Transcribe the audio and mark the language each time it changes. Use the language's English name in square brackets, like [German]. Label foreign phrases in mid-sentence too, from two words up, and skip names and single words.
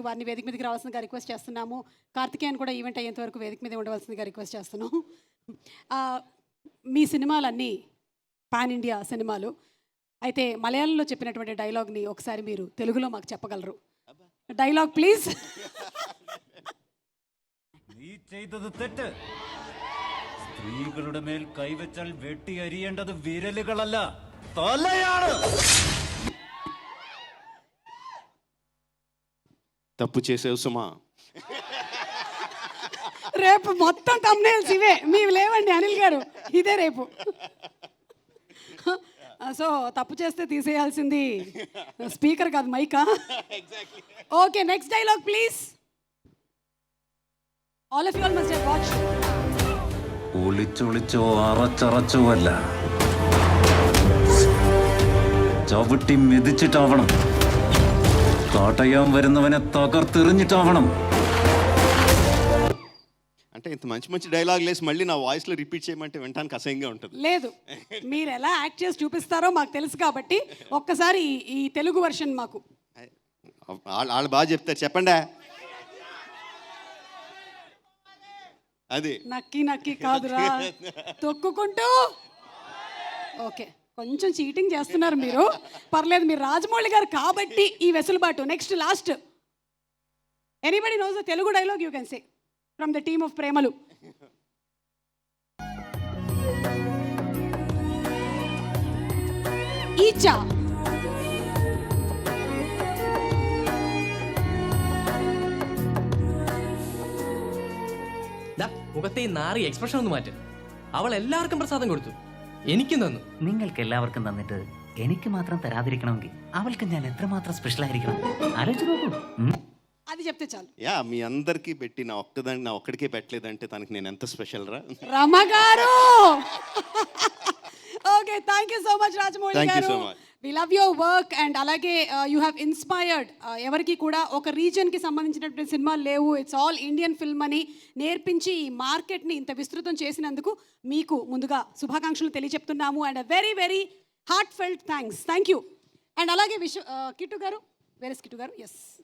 [Telugu] వారిని వేదిక మీదకి రావాల్సిందిగా రిక్వెస్ట్ చేస్తున్నాము. కార్తికేయన్ కూడా ఈవెంట్ అయ్యేంత వరకు వేదిక మీద ఉండవలసిందిగా రిక్వెస్ట్ చేస్తున్నాం. మీ సినిమాలన్నీ [English] pan India [Telugu] సినిమాలు అయితే మలయాళంలో చెప్పినటువంటి డైలాగ్ని ఒకసారి మీరు తెలుగులో మాకు చెప్పగలరు? [English] dialogue please. [Malayalam] നീ ചെയ്തത് തെറ്റ്. സ്ത്രീകളുടെ മേൽ കൈവച്ചാൽ വെട്ടി അരിയേണ്ടത് വിരലുകളല്ല, തലയാണ്. [Telugu] తప్పు చేసేవు సుమా. రేపు మొత్తం thumbnails ఇవే, మీవి లేవండి అనిల్ గారు, ఇదే రేపు. సో తప్పు చేస్తే తీసేయాల్సింది స్పీకర్ కాదు, మైకా. [English] okay, next dialogue please. All of you all must have watched. [Malayalam] ഒളിച്ചൊളിച്ചോ അറച്ചറച്ചോ അല്ല, ചവിട്ടി മെതിച്ചിട്ടാവണം. കാട്ടയാൻ വരുന്നവനെ തകർത്തെറിഞ്ഞിട്ടാവണം. [Telugu] అంటే ఇంత మంచి మంచి డైలాగ్ లేసి మళ్ళీ నా వాయిస్లో రిపీట్ చేయమంటే వినడానికి అసహ్యంగా ఉంటుంది. లేదు, మీరు ఎలా యాక్ట్ చేసి చూపిస్తారో మాకు తెలుసు కాబట్టి ఒక్కసారి ఈ తెలుగు వర్షన్ మాకు. వాళ్ళు బాగా చెప్తారు, చెప్పండి. అది నక్కి నక్కి కాదురా, తొక్కుకుంటూ. ఓకే, కొంచెం చీటింగ్ చేస్తున్నారు మీరు, పర్లేదు. మీరు రాజమౌళి గారు కాబట్టి ఈ వెసులుబాటు. [English] next last, anybody knows the Telugu dialogue you can say from the team of Premalu. ఈచా [Malayalam] മുഖത്തെ ഈ നാറി എക്സ്പ്രഷൻ ഒന്ന് മാറ്റ്. അവൾ എല്ലാവർക്കും പ്രസാദം കൊടുത്തു, എനിക്കും തന്നു. നിങ്ങൾക്ക് എല്ലാവർക്കും തന്നിട്ട് എനിക്ക് മാത്രം തരാതിരിക്കണമെങ്കിൽ അവൾക്ക് ഞാൻ എത്രമാത്രം സ്പെഷ്യൽ ആയിരിക്കണം ആലോചിച്ച് നോക്കൂ. [Telugu] అది చెప్తే చాలు. యా, మీ అందరికీ పెట్టి నా ఒక్కడికే పెట్టలేదంటే తనకి నేను ఎంత స్పెషల్ రా. [English] రమ గారు. okay, thank you so much Rajamouli Thank you [Telugu] గారు. [English] so much. we love your work and [Telugu] అలాగే [English] you have inspired [Telugu] ఎవరికి కూడా ఒక రీజియన్కి సంబంధించినటువంటి సినిమాలు లేవు, [English] it's all Indian film [Telugu] అని నేర్పించి ఈ మార్కెట్ని ఇంత విస్తృతం చేసినందుకు మీకు ముందుగా శుభాకాంక్షలు తెలియజెప్తున్నాము. [English] and very very heartfelt thanks. Thank you. And [Telugu] అలాగే కిట్టు గారు, వేరే కిట్టు గారు, ఎస్.